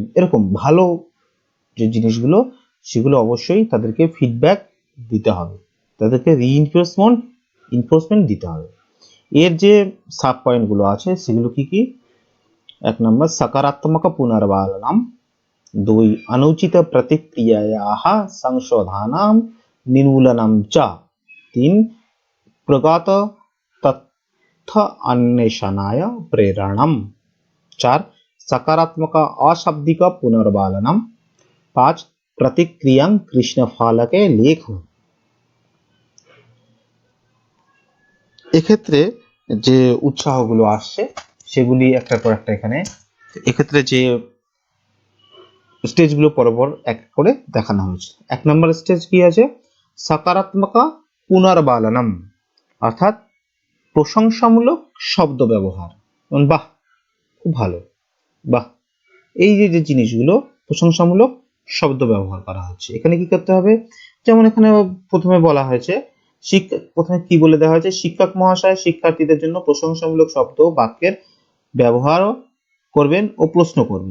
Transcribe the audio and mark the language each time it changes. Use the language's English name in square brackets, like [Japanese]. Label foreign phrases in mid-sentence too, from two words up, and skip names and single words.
[Bangla] এরকম ভালো যে জিনিসগুলো, সেগুলো অবশ্যই তাদেরকে ফিডব্যাক দিতে হবে, তাদেরকে ইনফোর্সমেন্ট দিতে হবে। এর যে সাব পয়েন্টগুলো আছে সেগুলো কি কি, 1 নম্বর [Sanskrit] সকারাত্মক পুনর্বালনম, 2 अनुचित प्रतिक्रियायाः संशोधनं निर्मूलनं च, 3 प्रगत तथ्य अन्वेषणाय प्रेरणम, 4 सकारात्मक अशाब्दिक पुनर्बालनम, 5 प्रतिक्रियां कृष्णफलके लेखनम। [Bangla] এক্ষেত্রে যে উৎসাহগুলো আসছে সেগুলি একটার পর একটা এখানে, এক্ষেত্রে যে স্টেজগুলো পরপর এক করে দেখানো হয়েছে। 1 নম্বর স্টেজ কি আছে, [Sanskrit] সকারাত্মক পুনর্বালনম, [Bangla] অর্থাৎ প্রশংসামূলক শব্দ ব্যবহার, বাহ খুব ভালো, বাহ, এই যে যে জিনিসগুলো প্রশংসামূলক শব্দ ব্যবহার করা হচ্ছে, এখানে কি করতে হবে, যেমন এখানে প্রথমে বলা হয়েছে, প্রথমে কি বলে দেওয়া হয়েছে, শিক্ষক মহাশয় শিক্ষার্থীদের জন্য প্রশংসামূলক শব্দ বাক্যের ব্যবহার করবেন ও প্রশ্ন করবেন।